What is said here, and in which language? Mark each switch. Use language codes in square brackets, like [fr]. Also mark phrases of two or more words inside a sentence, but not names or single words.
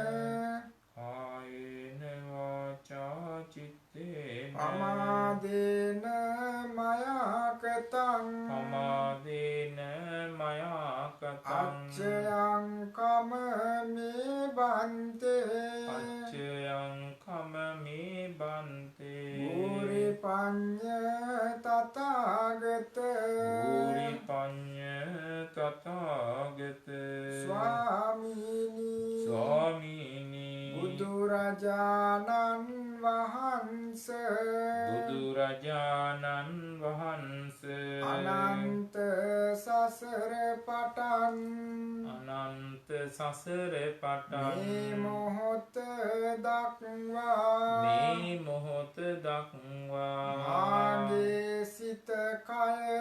[pi] කායේන වාචා චිත්තේන පමාදේන මයා කතං පමාදේන මයා කතං අච්චයං කම මේ බන්තේ අච්චයං මේ බන්තේ භූරි පඤ්ඤ තථාගත භූරි පඤ්ඤ තථාගත ස්වාමීනි [si] බුදුරජාණන් වහන්සේ අනන්ත සසර පටන් මේ මොහොත දක්වා මාගේ සිත කය